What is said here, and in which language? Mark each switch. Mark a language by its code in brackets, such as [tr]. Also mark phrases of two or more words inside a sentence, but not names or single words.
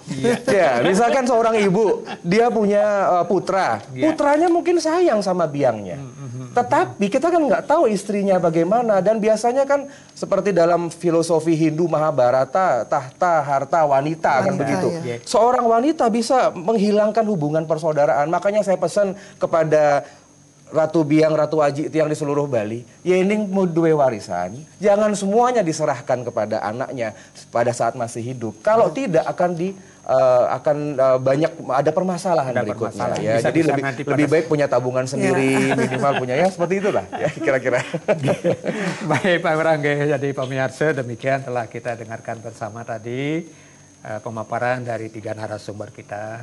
[id] Ya, misalkan seorang ibu dia punya putra, putranya mungkin sayang sama biangnya. Tetapi kita kan nggak tahu istrinya bagaimana, dan biasanya kan seperti dalam filosofi Hindu Mahabharata, tahta, harta, wanita kan begitu. Seorang wanita bisa menghilangkan hubungan persaudaraan. Makanya saya pesan kepada Ratu Biang, Ratu Aji Tiang di seluruh Bali, [ban] yening duwe warisan, [id] jangan semuanya diserahkan kepada anaknya pada saat masih hidup. Kalau tidak akan banyak ada permasalahan berikutnya. Ya. Jadi lebih baik punya tabungan sendiri, minimal punya ya seperti itulah ya kira-kira. Baik Pak Wirangge, jadi pemirsa demikian telah kita dengarkan bersama tadi pemaparan dari 3 narasumber kita.